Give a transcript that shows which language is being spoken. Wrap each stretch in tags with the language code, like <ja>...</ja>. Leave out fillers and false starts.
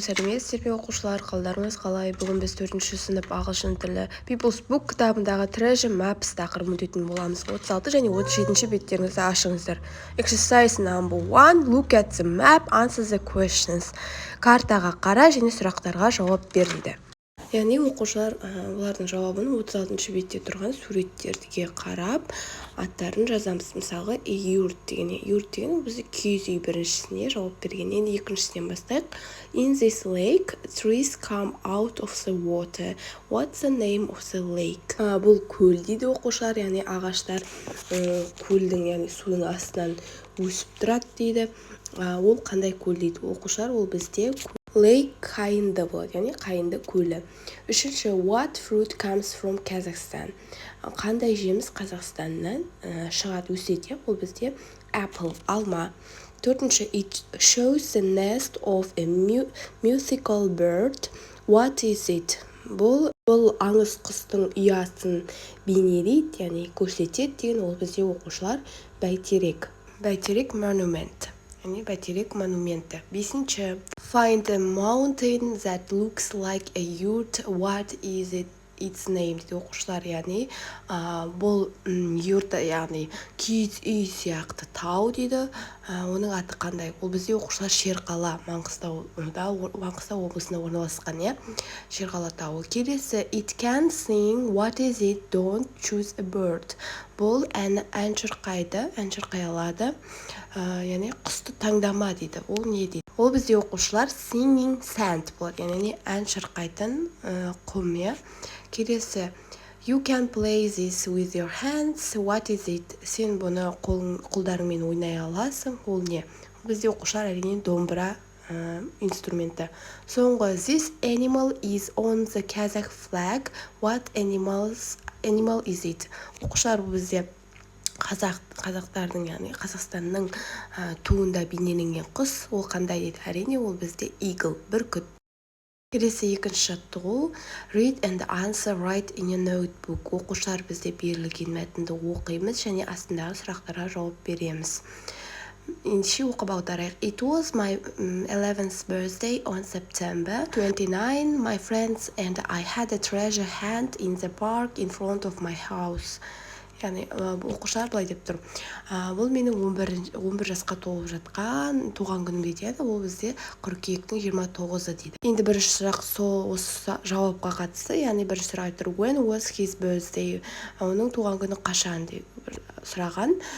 <kk>Сәлеметсіздер ме оқушылар, қалдарыңыз қалай? Бүгін біз 4-ші сынып ағылшын тілі People's Book кітабындағы Treasure Maps тақырыбын өтетін боламыз. 36 және 37-ші беттеріңізді ашыңыздар.</kk> <en>Exercise number 1, look at the map, answer the questions.</en> <kk>Картаға қара және сұрақтарға жауап бер дейді. Яғни оқушылар олардың жауабын 36-шы бетте тұрған суреттерге қарап аттарын жазамыз. Мысалы, юрт деген бізді киіз үй біріншісіне жауап берген. Енді екіншісінен бастайық.</kk> <en>In this lake, trees come out of the water. What's the name of the lake?</en> <kk>Бұл көл дейді оқушылар, яғни ағаштар көлдің, яғни судың астынан өсіп тұрады дейді. Ол қандай көл дейді оқушылар? Ол бізде Lake қайынды болады, яғни қайынды көлі. Үшінші,</kk> <en>what fruit comes from Kazakhstan?</en> <kk>Қандай жеміс Қазақстаннан шығады, өседі? Ол бізде apple, алма.</kk> <en>Төртінші, it shows the nest of a musical bird. What is it?</en> <kk>Бұл аңыз құстың ұясын бейнелейді, яғни көрсетеді деген ол бізде оқушылар бәйтерек. Бәйтерек monument. Бәйтерек монументі.</kk> <en>Бесінші, find a mountain that looks like a yurt. What is its name?</en> <kk>Дейді оқушылар, яғни бұл юрт, яғни киіз үй сияқты тау дейді. Оның аты қандай? Ол бізде оқушылар Шерқала, Маңғыстау облысында орналасқан, Шерқала тауы.</kk> <en>Келесі, it can sing. What is it? Don't choose a bird.</en> <kk>Бұл ән шырқайды, ән шырқай алады. Яғни құсты таңдама дейді. Ол не дейді? Ол бізде оқушылар singing sand болады, яғни ән шырқайтын құм.</kk> <en>Келесі, you can play this with your hands. What is it?</en> <kk>Сен бұны қолдарыңмен ойнай аласың. Ол не? Ол бізде оқушылар әрине домбыра инструменті.</kk> <en>Соңғы, this animal is on the Kazakh flag. What animal is it?</en> <kk>Оқушылар бізде қазақтардың, яғни Қазақстанның туында бейнеленген құс. Ол қандай дейді? Әрине ол бізде eagle, бүркіт.</kk> <en>Келесі екінші жаттығу, read and answer, write in your notebook.</en> <kk>Оқушылар бізде берілген мәтінді оқимыз және астындағы сұрақтарға жауап береміз. Ендеше оқып аударайық.</kk> <en>It was my 11th birthday on September 29. My friends and I had a treasure hunt in the park in front of my house.</en> <kk>Яғни оқушылар былай деп тұр. Бұл менің 11 жасқа толып жатқан туған күнім дейді. Ол бізде қыркүйектің 29-ы дейді. Енді бірінші сұрақ осы жауапқа қатысты. Яғни бірінші сұрақ айтыр.</kk> <en>When was his birthday?</en> <kk>Оның туған күні қашан деп сұраған.</kk>